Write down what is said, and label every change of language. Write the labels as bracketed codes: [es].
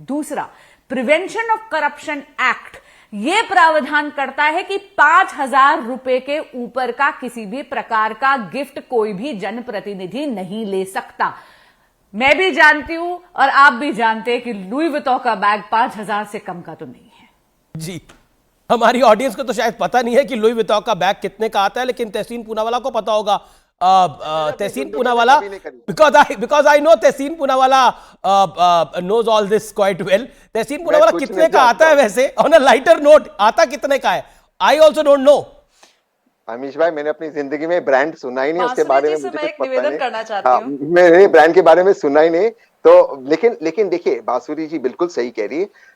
[hi] दूसरा, prevention of corruption act यह प्रावधान करता है कि 5,000 रुपए के ऊपर का किसी भी प्रकार का गिफ्ट कोई भी जनप्रतिनिधि नहीं ले सकता। मैं भी जानती हूं और आप भी जानते हैं कि लुई विटॉन का बैग 5,000 से कम का तो नहीं है। जी, हमारी ऑडियंस को तो शायद पता नहीं है कि लुई विटॉन का बैग कितने का आता है, लेकिन तहसीन पूनावाला को पता होगा। [en] Tehseen Poonawalla, because I know Tehseen Poonawalla knows all this quite well। [hi] तहसीन पूनावाला कितने का आता है वैसे? [en] on a lighter note, [hi] आता कितने का है? [en] I also don't know। [hi] Amish भाई, मैंने अपनी जिंदगी में ब्रांड सुना ही नहीं, उसके बारे में मुझे कुछ पता नहीं। निवेदन करना चाहती हूं, मैंने ब्रांड के बारे में सुना ही नहीं। तो लेकिन देखिए, बांसुरी जी बिल्कुल सही कह रही है।